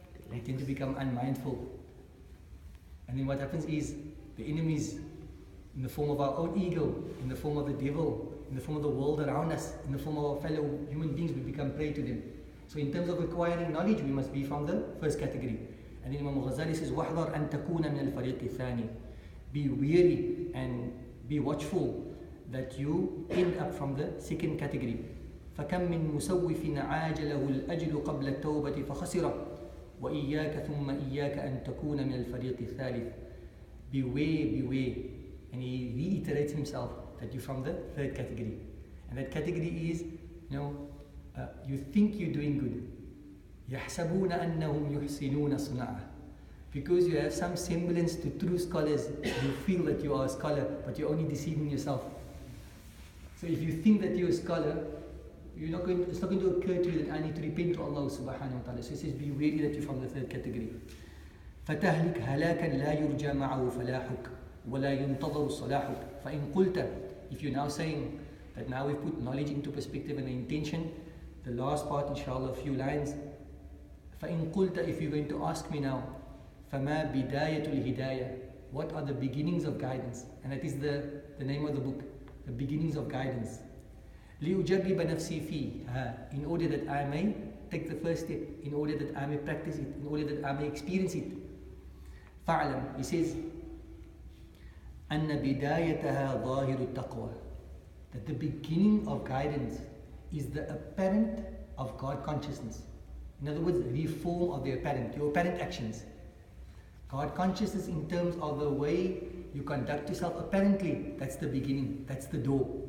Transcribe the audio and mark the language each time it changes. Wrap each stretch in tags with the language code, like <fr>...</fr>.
<en>We tend to become unmindful. And then what happens is, the enemies, in the form of our own ego, in the form of the devil, in the form of the world around us, in the form of our fellow human beings, we become prey to them. So in terms of acquiring knowledge, we must be from the first category. And then Imam Ghazali says,</en> <ar>وَحْذَرْ أَن تَكُونَ مِنَ الْفَرِيقِ الثَّانِي.</ar> <en>Be wary and be watchful that you end up from the second category.</en> <ar>فكم من مسوف عاجله الأجل قبل التوبة فخسر وإياك ثم إياك أن تكون من الفريق الثالث.</ar> <en>Beware, beware. And he reiterates himself that you're from the third category. And that category is, you think you're doing good.</en> <ar>يحسبون أنهم يحسنون صنعا.</ar> <en>Because you have some semblance to true scholars, you feel that you are a scholar, but you're only deceiving yourself. So if you think that you're a scholar, it's not going to occur to you that I need to repent to Allah subhanahu wa ta'ala. So he says, be wary that you're from the third category.</en> <ar>فَتَهْلِكْ هَلَاكًا لَا يُرْجَى مَعَهُ فَلَاحُكَ وَلَا يُنْتَظَرُ صَلَاحُكَ فَإِنْ قُلْتَ.</ar> <en>If you're now saying that now we've put knowledge into perspective and the intention, the last part, inshallah, a few lines.</en> <ar>فَإِنْ قُلْتَ.</ar> <en>If you're going to ask me now,</en> <ar>فَمَا بِدَايَةُ الْهِدَايَةِ.</ar> <en>What are the beginnings of guidance? And that is the name of the book, the beginnings of guidance.</en> <ar>لِيُجَرِّبَ نَفْسِي فِيهِ.</ar> <en>In order that I may take the first step, in order that I may practice it, in order that I may experience it.</en> <ar>فَعْلَمْ.</ar> <en>He says,</en> <ar>أَنَّ بِدَايَتَهَا ظَاهِرُ التَّقْوَى.</ar> <en>That the beginning of guidance is the apparent of God consciousness. In other words, reform of the apparent, your apparent actions. God consciousness in terms of the way you conduct yourself apparently, that's the beginning, that's the door.</en>